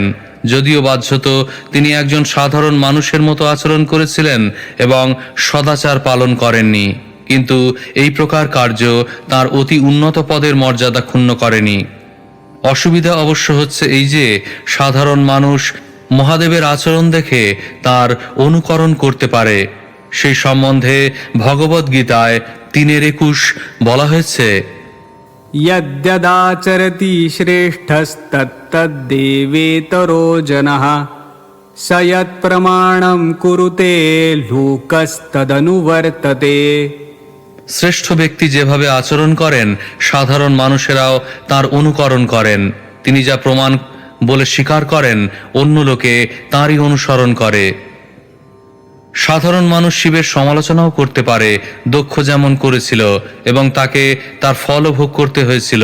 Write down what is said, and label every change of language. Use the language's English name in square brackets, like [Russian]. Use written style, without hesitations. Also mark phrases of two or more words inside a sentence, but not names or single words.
[Bangla] যদিও বাহ্যত তিনি একজন সাধারণ মানুষের মতো আচরণ করেছিলেন এবং সদাচার পালন করেননি, কিন্তু এই প্রকার কার্য তার অতি উন্নত পদের মর্যাদা ক্ষুণ্ণ করেনি। অসুবিধা অবশ্য হচ্ছে এই যে সাধারণ মানুষ মহাদেবের আচরণ দেখে তার অনুকরণ করতে পারে। সেই সম্বন্ধে ভগবদ্গীতায় 3:21 বলা হয়েছে, [Sanskrit] यद्यदाचरति श्रेष्ठस्तत्तद्देवेतरो जनः स यत्प्रमाणं कुरुते लोकस्तदनुवर्तते। [Bangla] শ্রেষ্ঠ ব্যক্তি যেভাবে আচরণ করেন সাধারণ মানুষেরাও তার অনুকরণ করেন। তিনি যা প্রমাণ বলে স্বীকার করেন অন্য লোকে তাঁরই অনুসরণ করে। সাধারণ মানুষ শিবের সমালোচনাও করতে পারে, দক্ষ যেমন করেছিল, এবং তাকে তার ফলও ভোগ করতে হয়েছিল।